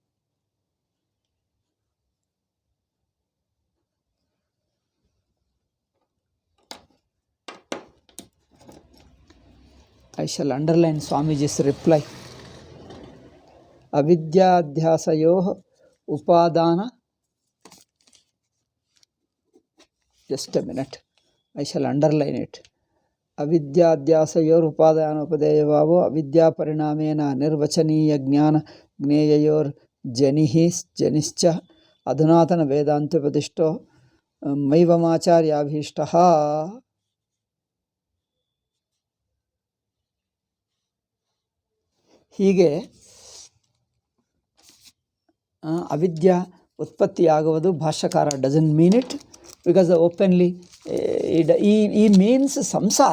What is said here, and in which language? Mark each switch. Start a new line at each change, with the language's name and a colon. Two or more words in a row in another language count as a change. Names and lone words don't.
English: I shall underline Swamiji's reply.
Sanskrit: Avidyadhyasayoh upadana.
English: Just a minute. I shall underline it.
Sanskrit: Avidyadhyasayor upadana upadeya bhavo avidya parinamena nirvachaniya jnana gneyayor janischa adhunatana vedanta upadishto maivamacharya abhishtaha.
Kannada: ಹೀಗೆ ಅವಿದ್ಯ ಉತ್ಪತ್ತಿ ಆಗುವುದು ಭಾಷ್ಯಕಾರ
English: doesn't mean it because openly he means ಸಂಸಾರ.